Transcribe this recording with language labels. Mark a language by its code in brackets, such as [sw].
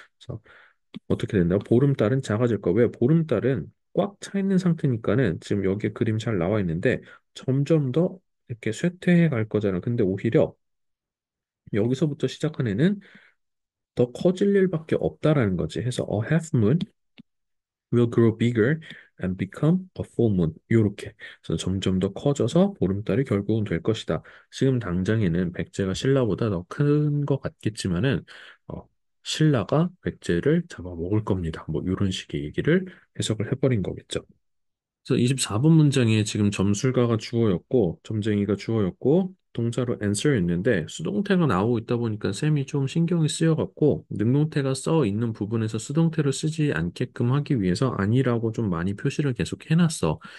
[ko] 그래서 어떻게 된다? 보름달은 작아질 거. 왜? 보름달은 꽉 차 있는 상태니까는 지금 여기에 그림 잘 나와 있는데 점점 더 이렇게 쇠퇴해 갈 거잖아. 근데 오히려 여기서부터 시작한 애는 더 커질 일밖에 없다라는 거지. [en] 해서 a half moon will grow bigger and become a full moon. [ko] 요렇게. 그래서 점점 더 커져서 보름달이 결국은 될 것이다. 지금 당장에는 백제가 신라보다 더 큰 것 같겠지만은 어, 신라가 백제를 잡아먹을 겁니다. 뭐 이런 식의 얘기를 해석을 해버린 거겠죠. 그래서 24번 문장에 지금 점술가가 주어였고 점쟁이가 주어였고 동사로 answer였는데 수동태가 나오고 있다 보니까 쌤이 좀 신경이 쓰여갖고 능동태가 써 있는 부분에서 수동태로 쓰지 않게끔 하기 위해서 아니라고 좀 많이 표시를 계속 해놨어.